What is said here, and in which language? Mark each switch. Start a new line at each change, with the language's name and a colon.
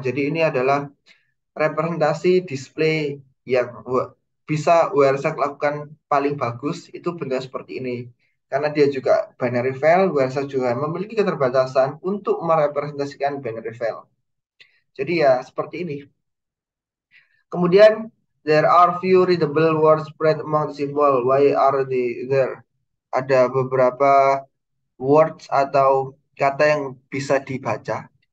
Indonesian: Jadi ini adalah representasi display yang bisa WRSAC lakukan paling bagus itu bentuk seperti ini. Karena dia juga binary file, WRSAC juga memiliki keterbatasan untuk merepresentasikan binary file. Jadi ya seperti ini. Kemudian
English: there are few readable words spread among the symbol. Why are they there?
Indonesian: Ada beberapa
English: words
Indonesian: atau kata yang bisa dibaca.